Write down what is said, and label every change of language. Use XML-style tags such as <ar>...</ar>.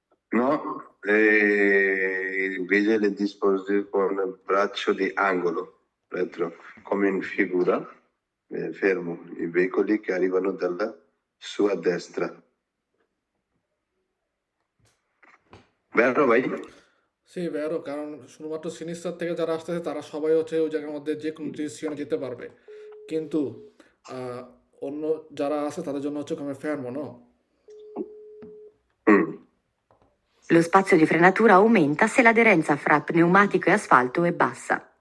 <it>No, il vigile è disposto con il braccio di angolo retro, come in figura, fermo i veicoli che arrivano dalla sua destra. Vero, vai?</it> <bn>সে ভেরো, কারণ শুধুমাত্র sinister থেকে যারা আসতেছে তারা সবাই হচ্ছে ওই জায়গার মধ্যে যে কোনো ডিসিশনে যেতে পারবে, কিন্তু আহ, অন্য যারা আছে তাদের জন্য হচ্ছে</bn> <it>come fermo, no? Mm. Lo spazio di frenatura aumenta se l'aderenza fra pneumatico e asfalto è bassa.</it>